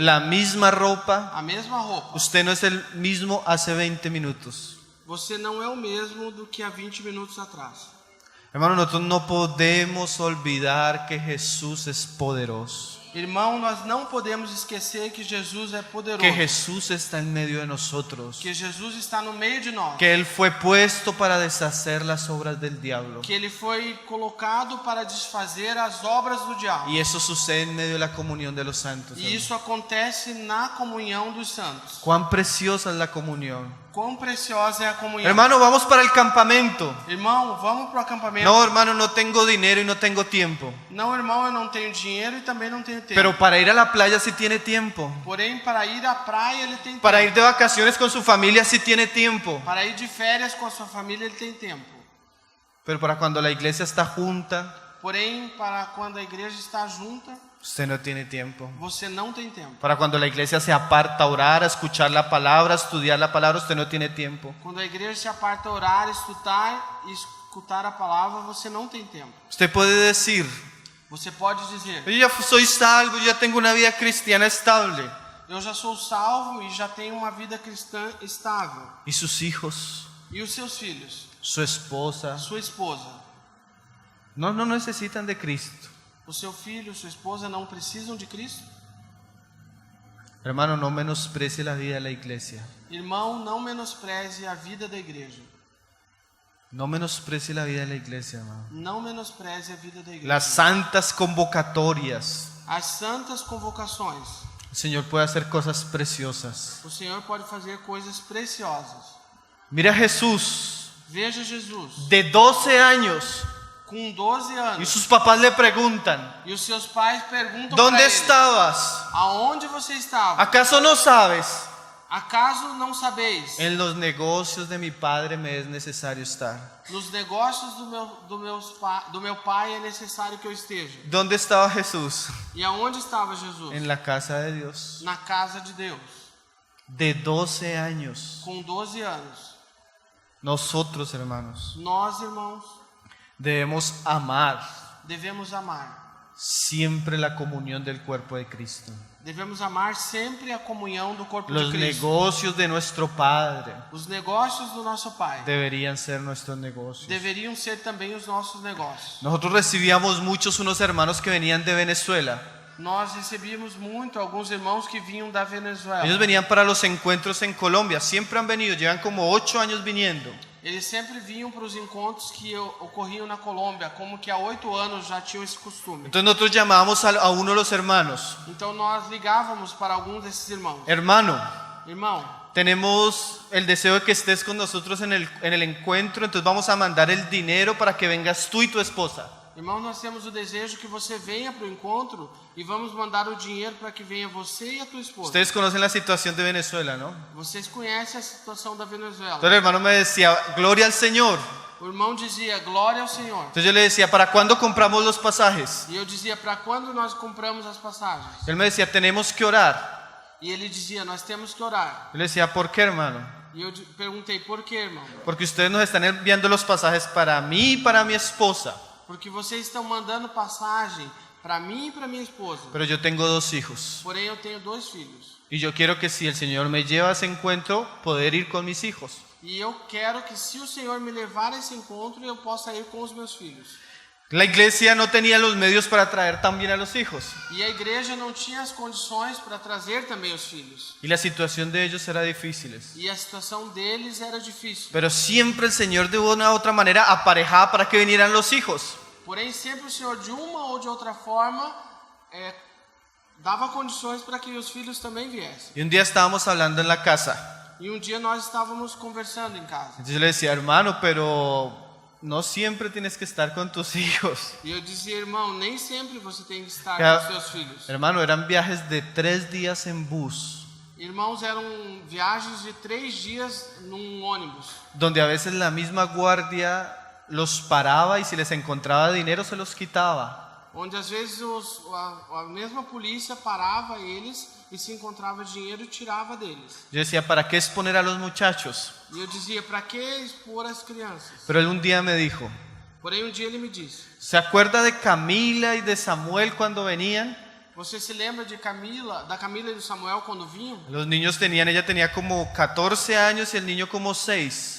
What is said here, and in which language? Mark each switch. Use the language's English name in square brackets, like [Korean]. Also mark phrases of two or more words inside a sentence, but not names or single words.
[Spanish] la misma ropa, [Portuguese] a mesma roupa, [Spanish] usted no es el mismo hace 20 minutos. [Portuguese] você não é o mesmo do que há 20 minutos atrás. [Spanish] Hermano, nosotros no podemos olvidar que Jesús es poderoso, [Portuguese] Irmão, nós não podemos esquecer que Jesus é poderoso, [Spanish] que Jesús está en medio de nosotros, [Portuguese] que Jesus está no meio de nós, [Spanish] que Él fue puesto para deshacer las obras del diablo. [Portuguese] que Ele foi colocado para desfazer as obras do diabo. [Spanish] Y eso sucede en medio de la comunión de los santos. [Portuguese] E isso acontece na comunhão dos santos. [Spanish] Cuán preciosa es la comunión. [Portuguese] Quão preciosa é a comunhão. [Spanish] Hermano, vamos para el campamento. [Portuguese] Irmão, vamos para o acampamento. [Spanish] No, hermano, no tengo dinero y no tengo tiempo. [Portuguese] Não, irmão, eu não tenho dinheiro e também não tenho tempo. [Spanish] Pero para ir a la playa sí tiene tiempo. [Portuguese] Porém, para ir à praia ele tem tempo. [Spanish] Para ir de vacaciones con su familia sí tiene tiempo. [Portuguese] Para ir de férias com a sua família ele tem tempo. [Spanish] Pero para cuando la iglesia está junta, [Portuguese] Porém, para quando a igreja está junta, [Spanish] usted no tiene tiempo. [Portuguese] você não tem tempo. [Spanish] Para cuando la iglesia se aparta a orar, a escuchar la palabra, a estudiar la palabra, usted no tiene tiempo. [Portuguese] Quando a igreja se aparta a orar, escutar a palavra, você não tem tempo. [Spanish] Usted puede decir, [Portuguese] Você pode dizer: [Spanish] yo ya soy salvo, yo ya tengo una vida cristiana estable. [Portuguese] eu já sou salvo e já tenho uma vida cristã estável. [Spanish] ¿Y sus hijos? [Portuguese] E os seus filhos, [Spanish] ¿Su esposa? [Portuguese] sua esposa, [Spanish] No necesitan de Cristo. [Portuguese] o seu filho, sua esposa não precisam de Cristo? [Spanish] Hermano, no menosprecie la vida de la iglesia. [Portuguese] Irmão, não menospreze a vida da igreja. [Spanish] No menosprecie la vida de la iglesia, hermano. [Portuguese] Não menospreze a vida da igreja. [Spanish] Las santas convocatorias. [Portuguese] As santas convocações. [Spanish] El Señor puede hacer cosas preciosas. [Portuguese] O Senhor pode fazer coisas preciosas. [Spanish] Mira a Jesús, [Portuguese] Veja Jesus, [Spanish] de 12 años, [Portuguese] com 12 [Spanish] y [Portuguese] anos, [Spanish] sus papás le preguntan, [Portuguese] e os seus pais perguntam [Spanish] ¿dónde [Portuguese] para ele: [Spanish] estabas? [Portuguese] aonde você estava? [Spanish] ¿Acaso no sabes? [Portuguese] Acaso não sabeis? [Spanish] En los negocios de mi padre me es necesario estar. [Portuguese] Nos negócios do meu pai é necessário que eu esteja. [Spanish] ¿Dónde estaba Jesús? [Portuguese] E aonde estava Jesus? [Spanish] En la casa de Dios. [Portuguese] Na casa de Deus, [Spanish] De 12 años. [Portuguese] com 12 anos. [Spanish] Nosotros, hermanos, [Portuguese] Nós, irmãos, [Spanish] debemos amar [Portuguese] devemos amar. [Spanish] siempre la comunión del cuerpo de Cristo. [Portuguese] Devemos amar sempre a comunhão do corpo [Spanish] Los [Portuguese] de Cristo. [Spanish] negocios de nuestro Padre [Portuguese] Os negócios do nosso Pai [Spanish] deberían ser nuestros negocios. [Portuguese] deveriam ser também os nossos negócios. [Spanish] Nosotros recibíamos muchos unos hermanos que venían de Venezuela. [Portuguese] Nós recebíamos muito alguns irmãos que vinham da Venezuela. [Spanish] Ellos venían para los encuentros en Colombia. Siempre han venido, llevan como 8 años viniendo. [Portuguese] Eles sempre vinham para os encontros que ocorriam na Colômbia, como que há 8 anos já tinham esse costume. [Spanish] Entonces nosotros llamábamos a uno de los hermanos. [Portuguese] Então nós ligávamos para alguns desses irmãos. [Spanish] Hermano, [Portuguese] Irmão, [Spanish] tenemos el deseo de que estés con nosotros en el encuentro, entonces vamos a mandar el dinero para que vengas tú y tu esposa. [Portuguese] irmão, nós temos o desejo que você venha para o encontro e vamos mandar o dinheiro para que venha você e a tua esposa. [Spanish] Ustedes conocen la situación de Venezuela, ¿no? [Portuguese] Vocês conhecem a situação da Venezuela. [Spanish] Entonces el hermano me decía, gloria al Señor. [Portuguese] O irmão dizia: glória ao Senhor. [Spanish] Entonces yo le decía, ¿para cuándo compramos los pasajes? [Portuguese] E eu dizia: para quando nós compramos as passagens? [Spanish] Él me decía, tenemos que orar. [Portuguese] E ele dizia: nós temos que orar. [Spanish] Yo le decía, ¿por qué, hermano? [Portuguese] E eu perguntei: por quê, irmão? [Spanish] Porque ustedes nos están enviando los pasajes para mí y para mi esposa. [Portuguese] Porque vocês estão mandando passagem para mim e para minha esposa. [Spanish] Pero yo tengo 2 hijos. [Portuguese] Porém, eu tenho 2 filhos. [Spanish] Y yo quiero que si el Señor me lleva a ese encuentro, poder ir con mis hijos. [Portuguese] E eu quero que, se o Senhor me levar a esse encontro, eu possa ir com os meus filhos. [Spanish] La iglesia no tenía los medios para traer también a los hijos. [Portuguese] E a igreja não tinha as condições para trazer também os filhos. [Spanish] Y la situación de ellos era difícil. [Portuguese] E a situação deles era difícil. [Spanish] Pero siempre el Señor de una u otra manera aparejaba para que vinieran los hijos. [Portuguese] Porém, sempre o Senhor, de uma ou de outra forma, dava condições para que os filhos também viessem. [Spanish] Y un día estábamos hablando en la casa. [Portuguese] E um dia nós estávamos conversando em casa. [Spanish] Entonces yo le decía, hermano, pero no siempre tienes que estar con tus hijos. [Portuguese] E eu dizia: irmão, nem sempre você tem que estar [Spanish] Ya, [Portuguese] com os seus filhos. [Spanish] hermano, eran viajes de 3 días en bus, [Portuguese] Irmãos, eram viagens de 3 dias num ônibus, [Spanish] donde a veces la misma guardia los paraba y si les encontraba dinero se los quitaba. [Portuguese] onde às vezes a mesma polícia parava eles e se encontrava dinheiro e tirava deles. [Spanish] Yo decía, ¿para qué exponer a los muchachos? [Portuguese] E eu dizia: para que expor as crianças? [Spanish] Pero él un día me dijo, [Portuguese] Porém, um dia ele me disse: [Spanish] ¿se acuerda de Camila y de Samuel cuando venían? [Portuguese] Você se lembra de Camila, da Camila e do Samuel quando vinham? [Spanish] Ella tenía como 14 años y el niño como 6.